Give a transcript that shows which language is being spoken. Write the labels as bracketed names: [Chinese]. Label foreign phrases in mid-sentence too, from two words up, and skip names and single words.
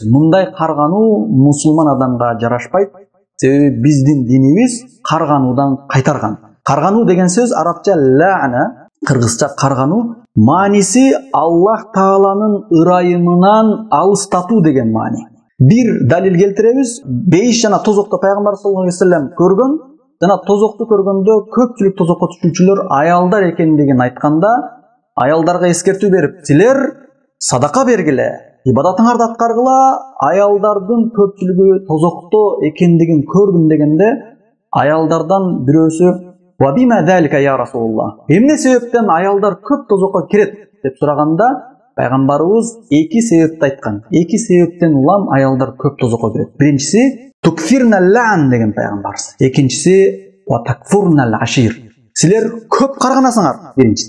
[Kyrgyz] Мындай каргануу мусулман адамга жарашпайт. Себеби биздин динибиз каргануудан кайтарган. Каргануу деген сөз арабча ла'на, кыргызча каргануу. Мааниси Аллах Тааланын ырайымынан алыстатуу деген маани. Бир далил келтиребиз. Бейиш жана тозокто Пайгамбар [Arabic] صلى الله عليه وسلم [Kyrgyz] көргөн, жана тозокту көргөндө көпчүлүк тозокко түшүүчүлөр аялдар экендигин айтканда, аялдарга эскертүү берип, силер садака бергиле, ибадатыңарды аткаргыла, аялдардын көпчүлүгү тозокто экендигин көрдүм дегенде, аялдардан бирөөсү [Arabic] "وبم ذلك يا رسول الله?" [Kyrgyz] Эмне себептен аялдар көп тозокко кирет деп сураганда, Пайгамбарыбыз эки себепти айткан. Эки себептен улам аялдар көп тозокко кирет. Биринчиси [Arabic] تكثرن اللعن [Kyrgyz] деген Пайгамбарыбыз. Экинчиси [Arabic] وتكفرن العشير. [Kyrgyz] Силер көп карганасыңар, биринчиси.